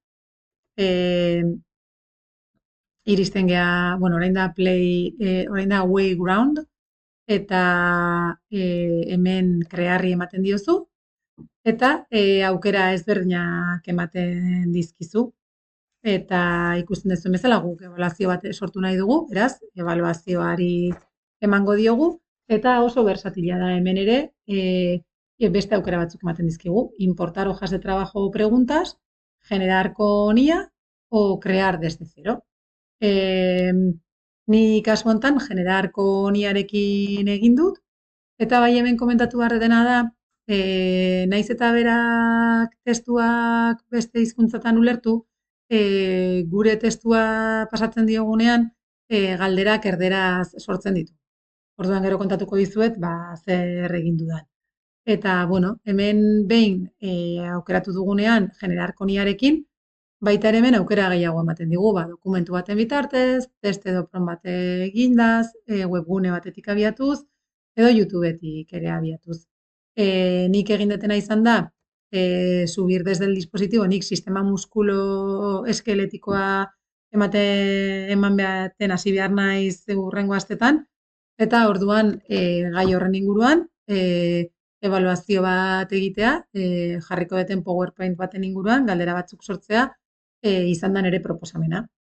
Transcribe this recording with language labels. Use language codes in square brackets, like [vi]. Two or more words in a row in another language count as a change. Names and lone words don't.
[eu] iristen gea, bueno, orain da Wayground, eta hemen krearri ematen diozu, eta aukera ezberdinak ematen dizkizu. Eta ikusten duzuen bezala guk ebaluazio bat sortu nahi dugu, beraz, ebaluazioari emango diogu, eta oso versatila da hemen ere, beste aukera batzuk ematen dizkigu. [es] Importar hojas de trabajo o preguntas, generar con IA o crear desde cero. [eu] Ni kasu hontan [es] generar con IA- [eu] rekin egin dut, eta bai hemen komentatu behar dena da, naiz eta berak testuak beste hizkuntzatan ulertu, gure testua pasatzen diogunean, galderak erderaz sortzen ditu. Orduan gero kontatuko dizuet, zer egin dudan. Eta, bueno, hemen behin aukeratu dugunean [es] generar con IA- [eu] rekin, baita ere hemen aukera gehiago ematen digu, dokumentu baten bitartez, test edo prom bat egindaz, webgune batetik abiatuz, edo YouTubetik ere abiatuz. Nik egin dutena izan da, [es] subir desde el dispositivo, [eu] nik sistema muskulo eskeletikoa eman behaten hasi behar naiz hurrengo astetan, eta orduan gai horren inguruan, ebaluazio bat egitea, jarriko duten PowerPoint baten inguruan, galdera batzuk sortzea, izan da nere proposamena.